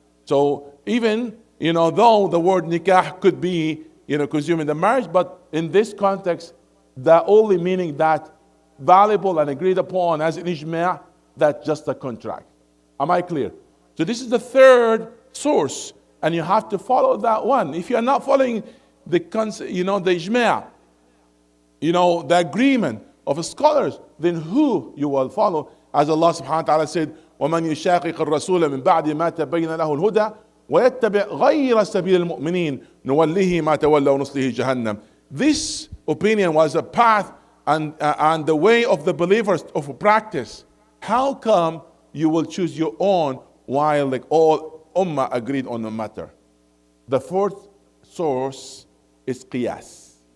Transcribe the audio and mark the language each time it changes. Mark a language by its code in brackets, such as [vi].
[en] So even, though the word nikah could be, consuming the marriage, but in this context, the only meaning that valuable and agreed upon as an ijma', that's just a contract. Am I clear? So this is the third source, and you have to follow that one. If you are not following the ijma', the agreement of scholars, then who you will follow? [ar] As Allah subhanahu wa ta'ala said, وَمَنْ يُشَاقِقِ الرَّسُولَ مِنْ بَعْدِ مَا تَبَيَّنَ لَهُ الْهُدَى وَيَتَّبِعْ غَيْرَ سَبِيلِ الْمُؤْمِنِينَ نُوَلِّهِ مَا تَوَلَّى وَنُصْلِهِ جَهَنَّمَ. [en] This opinion was a path and the way of the believers of practice. How come you will choose your own while all ummah agreed on the matter? The fourth source is qiyas.